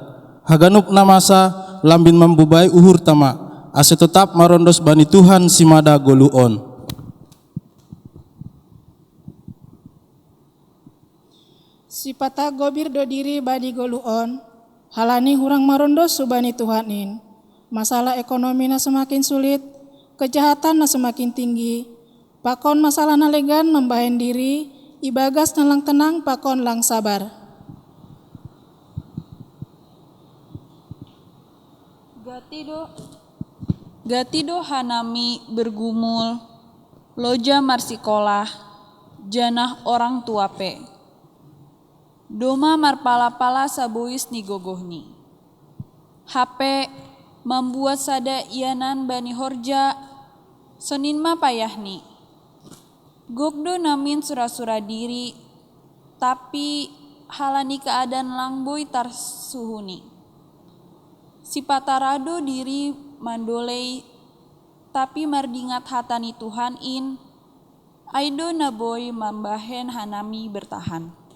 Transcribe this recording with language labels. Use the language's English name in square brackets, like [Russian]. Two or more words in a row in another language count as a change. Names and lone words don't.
[Batak Simalungun] Haganup na masa, lambin mambubay uhur tama, ase tetap marondos bani Tuhan si mada guluon. Si pata gobir do diri bani goluon, halani hurang marondos subani Tuhanin. [Indonesian] Masalah ekonomi na semakin sulit, kejahatan na semakin tinggi. [Batak Simalungun] Pakon masalah na legan membahen diri, ibagas na lang tenang pakon lang sabar. Gatido hanami bergumul, loja marsikolah, janah orang tua pe. Doma marpala-pala sabuis ni gogohni. HP membuat sada ianan bani horja, senin ma payahni. Gokdo namin sura-sura diri, tapi halani keadaan langboy tarsuhuni. Si patarado diri mandolei, tapi mardingat hatani Tuhan in, aido naboy mambahen hanami bertahan.